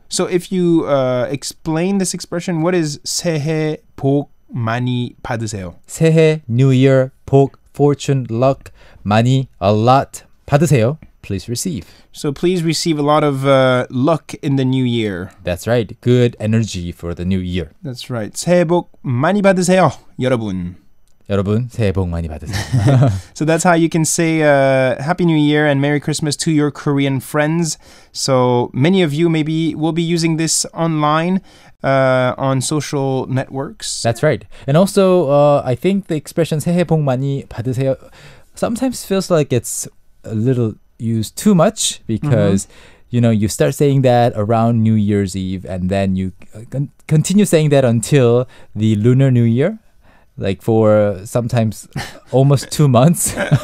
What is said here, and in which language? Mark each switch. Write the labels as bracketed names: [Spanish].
[English] So if you explain this expression, what is [Korean] 새해 복 많이 받으세요? 새해, [English] New Year, [Korean] 복, [English] fortune, luck, [Korean] 많이, [English] a lot [Korean] 받으세요. [English] Please receive. So please receive a lot of luck in the new year. That's right. Good energy for the new year. That's right. [Korean] 새해 복 많이 받으세요, 여러분. 여러분, 새해 복 많이 받으세요. [English] So that's how you can say Happy New Year and Merry Christmas to your Korean friends. So many of you maybe will be using this online on social networks. That's right. And also, I think the expression [Korean] 새해 복 많이 받으세요 [English] sometimes feels like it's a little used too much because you start saying that around New Year's Eve and then you continue saying that until the Lunar New Year, like for sometimes almost 2 months.